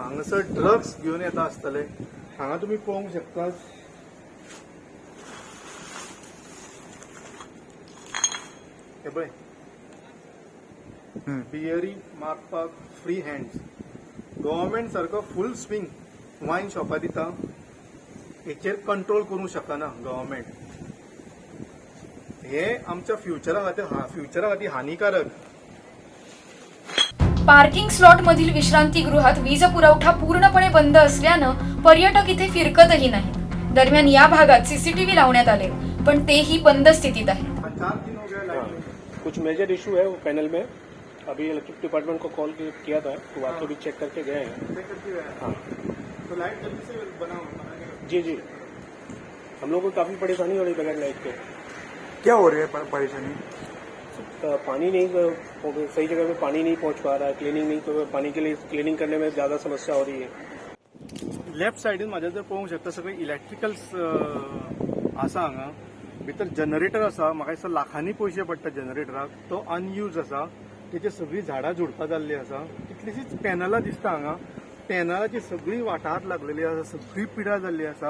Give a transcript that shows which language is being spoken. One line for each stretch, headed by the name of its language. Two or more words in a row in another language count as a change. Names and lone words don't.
Konkani: हांगासर ड्रग्स घेवन येता आसतले. हांगा तुमी पळोवंक शकतात हे पळय बियरी मारपाक
English: free hands.
Konkani: गव्हर्मेंट सारको
English: full swing wine shops
Konkani: दिता. हेचेर कंट्रोल करूंक शकना गव्हर्मेंट. हे आमच्या फ्युचरा खातीर हानिकारक.
English: parking slot
Marathi: मधील विश्रांतीगृहात वीज पुरवठा पूर्णपणे बंद असल्यानं पर्यटक इथे फिरकतही नाहीत. दरम्यान या भागात सीसीटीव्ही लावण्यात आले, पण तेही बंद स्थितीत आहेत.
Hindi: कुछ
English: major issue
Hindi: है वो पैनल में. अभी
English: electric department
Hindi: को कॉल किया था तो वहाँ पे भी चेक करके गए हैं. हाँ तो लाइट जल्दी से बनाओ. जी हम लोग को काफ़ी परेशानी हो रही है बगैर लाइट के. क्या हो रही है परेशानी? पानी नहीं, सही जगह पे पानी नहीं पहुंच पा रहा है. क्लीनिंग नहीं, तो पानी के लिए क्लीनिंग करने में ज़्यादा समस्या हो रही है.
Konkani: लेफ्ट सायडीन म्हाज्या जर पळोवंक शकता सगळे इलेक्ट्रिकल्स आसा. हांगा भितर जनरेटर आसा. म्हाका दिसता लाखांनी पयशे पडटा जनरेटराक. तो अनयूज आसा. तेची सगळी झाडां झुडपां जाल्ली आसा. कितलीशीच पॅनलां दिसता हांगा. पॅनलाची सगळी वाठारात लागलेली आसा. सगळी पिड्यार जाल्ली आसा.